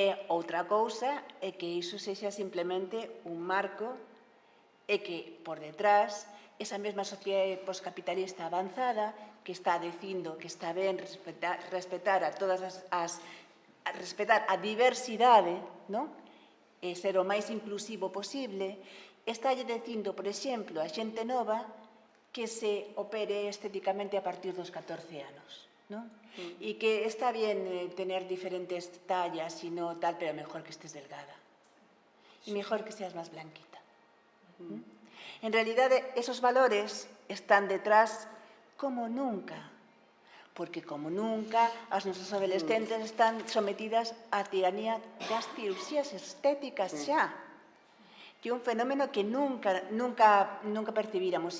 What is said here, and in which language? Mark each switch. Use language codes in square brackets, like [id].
[gl] Outra cousa é que iso sexa simplemente un marco e que, por detrás, esa mesma sociedade postcapitalista avanzada que está dicindo que está ben respetar a todas respetar a diversidade, non? E ser o máis inclusivo posible, está dicindo, por exemplo, a xente nova que se opere estéticamente a partir dos 14 anos, non? [es] E que está bien tener diferentes tallas e no tal, pero mejor que estés delgada. E mejor que seas máis blanquita. [gl] En realidade, esos valores están detrás como nunca, porque como nunca as nosas adolescentes están sometidas á tiranía das cirurxías estéticas xa, que é un fenómeno que nunca percibíramos.